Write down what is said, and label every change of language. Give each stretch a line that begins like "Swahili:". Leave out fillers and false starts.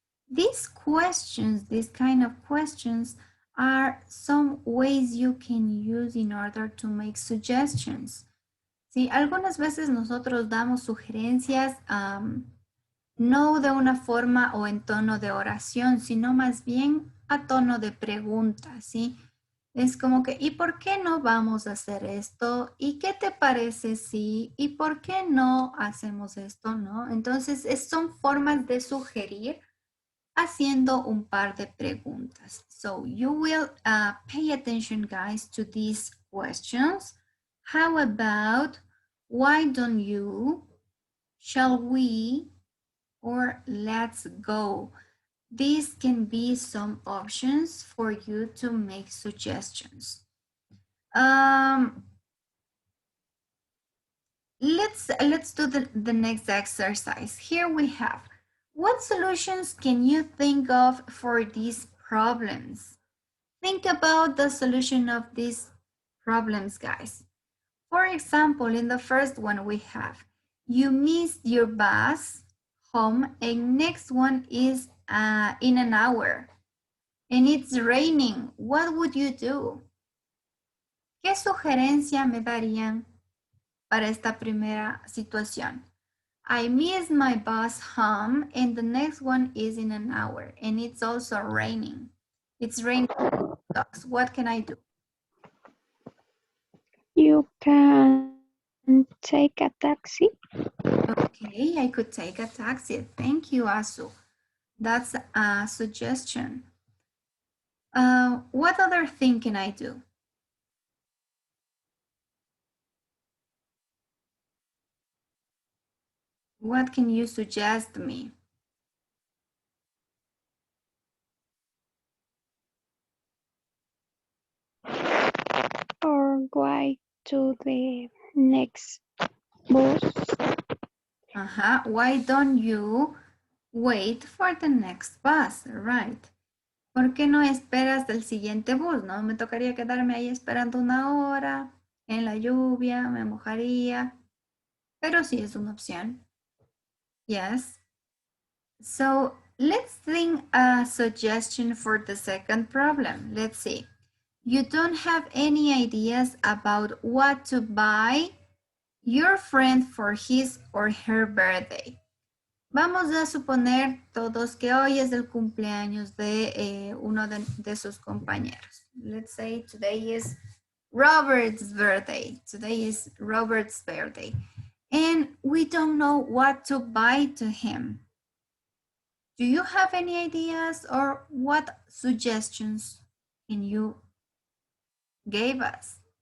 English: These questions, these kind of questions, are some ways you can use in order to make suggestions.
Spanish: Sí, algunas veces nosotros damos sugerencias no de una forma o en tono de oración, sino más bien a tono de pregunta, ¿sí? Es como que, ¿y por qué no vamos a hacer esto? ¿Y qué te parece si? ¿Y por qué no hacemos esto? ¿No? Entonces, son formas de sugerir haciendo un par de preguntas.
English: So, you will pay attention, guys, to these questions. How about, why don't you, shall we, or let's go? These can be some options for you to make suggestions. Let's do the next exercise. Here we have, what solutions can you think of for these problems? Think about the solution of these problems, guys. For example, in the first one we have, you missed your bus home, and next one is in an hour, and it's raining. What would you do?
Spanish: ¿Qué sugerencia me darían para esta primera situación?
English: I missed my bus home, and the next one is in an hour, and it's also raining. It's raining. What can I do? You can take a taxi. Okay, I could take a taxi. Thank you, Asu. That's a suggestion. What other thing can I do? What can you suggest me? Or go to the next bus. Why don't you wait for the next bus, right?
Spanish: ¿Por qué no esperas del siguiente bus? No me tocaría quedarme ahí esperando una hora, en la lluvia, me mojaría, pero sí es una opción.
English: Yes. So let's think a suggestion for the second problem. Let's see. You don't have any ideas about what to buy your friend for his or her birthday.
Spanish: Vamos a suponer todos que hoy es el cumpleaños de uno de sus compañeros.
English: Let's say today is Robert's birthday. Today is Robert's birthday. And we don't know what to buy to him. Do you have any ideas or what suggestions can you give us?